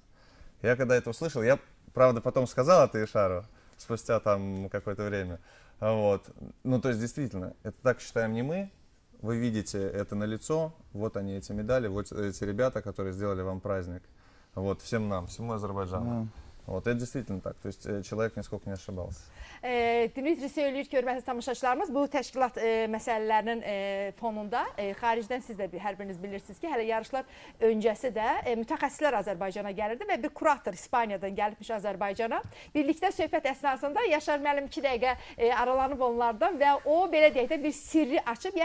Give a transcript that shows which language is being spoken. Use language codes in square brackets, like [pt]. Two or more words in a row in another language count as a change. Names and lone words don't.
[ru] Я когда это услышал, я, правда, потом сказал это Ишару, спустя там какое-то время. Вот. Ну, то есть, действительно, это так считаем не мы. Вы видите это на лицо, вот они, эти медали, вот эти ребята, которые сделали вам праздник. Вот, всем нам, всему Азербайджану. Вот, это действительно так, то есть человек нисколько не ошибался. [az] Dimitri söyləyir ki, hörmətli tamaşaçılarımız, bu təşkilat məsələlərinin fonunda xaricdən siz də hər biriniz bilirsiniz ki, hələ yarışlar öncəsi də mütəxəssislər Azərbaycana gəlirdi və bir kurator İspaniyadan gəlibmiş Azərbaycana. Birlikdə söhbət əsnasında Yaşar müəllim 2 dəqiqə aralanıb onlardan və o, belə deyək də, bir sirri açıb.